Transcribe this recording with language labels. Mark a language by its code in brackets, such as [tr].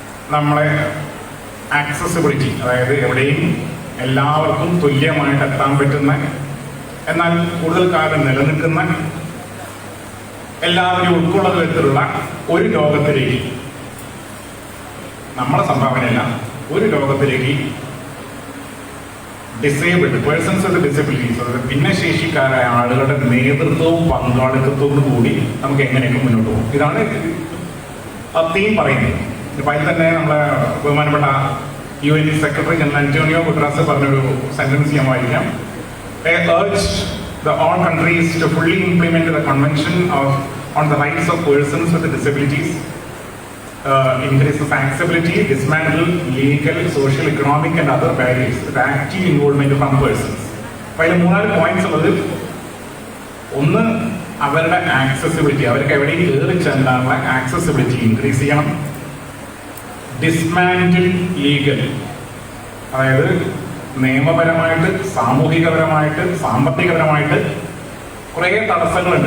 [ml] നമ്മളെ ആക്സസിബിലിറ്റി, അതായത് എവിടെയും എല്ലാവർക്കും തുല്യമായിട്ട് എത്താൻ പറ്റുന്ന, എന്നാൽ കൂടുതൽ കാലം നിലനിൽക്കുന്ന, എല്ലാവരും ഉൾക്കൊള്ളുന്ന വിധത്തിലുള്ള ഒരു ലോകത്തിലേക്ക്, നമ്മളെ സംഭാവനയല്ല, ഒരു ലോകത്തിലേക്ക് ഡിസേബിൾഡ് പേഴ്സൺസ് വിത്ത് ഡിസബിലിറ്റീസ്, അതായത് ഭിന്നശേഷിക്കാരായ ആളുകളുടെ നേതൃത്വവും പങ്കാളിത്തത്തോടും കൂടി നമുക്ക് എങ്ങനെയൊക്കെ മുന്നോട്ട് പോകും. ഇതാണ് തീം പറയുന്നത്. ഇപ്പം അതിൽ തന്നെ നമ്മളെ ബഹുമാനപ്പെട്ട UN secretary general Antonio Guterres പറഞ്ഞൊരു സെന്റൻസ് ഞാൻ വായിക്കാം. [en] They urged all countries to fully implement the Convention on the Rights of Persons with Disabilities, increase accessibility, dismantle legal, social, economic and other barriers with active involvement from persons. [ml] അപ്പോൾ അതിൽ 3-4 points ഉള്ളത്. ഒന്ന്, അവരുടെ accessibility, അവർക്ക് എവിടെയും കയറി ചെല്ലാനുള്ള accessibility increase ചെയ്യണം. Dismantle legal, അതായത് നിയമപരമായിട്ട്, സാമൂഹികപരമായിട്ട്, സാമ്പത്തികപരമായിട്ട് കുറേ തടസ്സങ്ങളുണ്ട്.